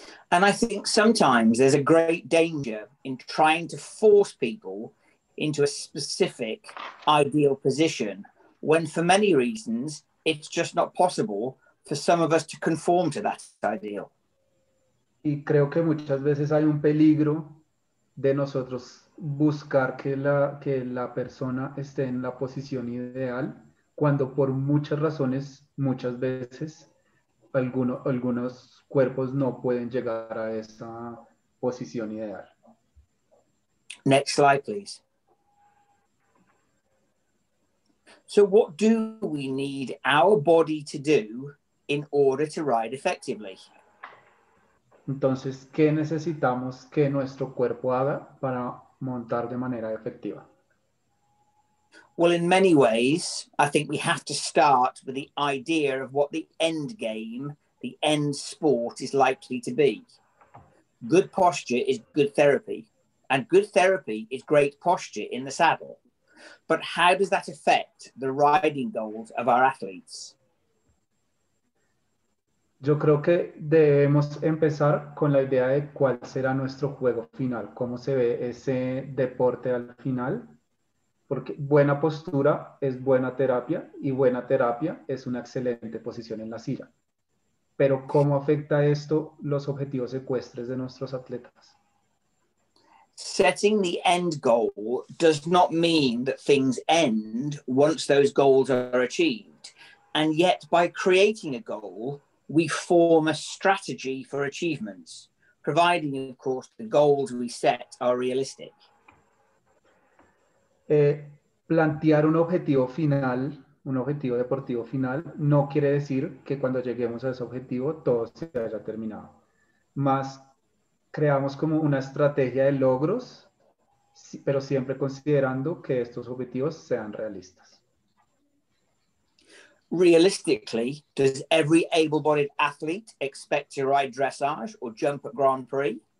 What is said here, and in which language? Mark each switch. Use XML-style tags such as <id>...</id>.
<en>And I think sometimes there's a great danger in trying to force people into a specific ideal position when for many reasons it's just not possible for some of us to conform to that ideal.</en> <es>Y creo que muchas veces hay un peligro de nosotros buscar que la persona esté en la posición ideal cuando por muchas razones, muchas veces, algunos cuerpos no pueden llegar a esa posición ideal.</es> <en>Next slide, please. So what do we need our body to do in order to ride effectively?</en> <es>Entonces, ¿qué necesitamos que nuestro cuerpo haga para montar de manera efectiva?</es> <en>Well, in many ways, I think we have to start with the idea of what the end game, the end sport is likely to be. Good posture is good therapy, and good therapy is great posture in the saddle. But how does that affect the riding goals of our athletes?</en> <es>Yo creo que debemos empezar con la idea de cuál será nuestro juego final, cómo se ve ese deporte al final, porque buena postura es buena terapia y buena terapia es una excelente posición en la silla. Pero ¿cómo afecta esto los objetivos ecuestres de nuestros atletas?</es> <en>Setting the end goal does not mean that things end once those goals are achieved. And yet, by creating a goal, we form a strategy for achievements, providing, of course, the goals we set are realistic.</en> <es>Plantear un objetivo final, un objetivo deportivo final, no quiere decir que cuando lleguemos a ese objetivo todo se haya terminado. Más creamos como una estrategia de logros, pero siempre considerando que estos objetivos sean realistas.</es> <en>Realistically, does every able-bodied athlete expect to ride dressage or jump at Grand Prix?</en>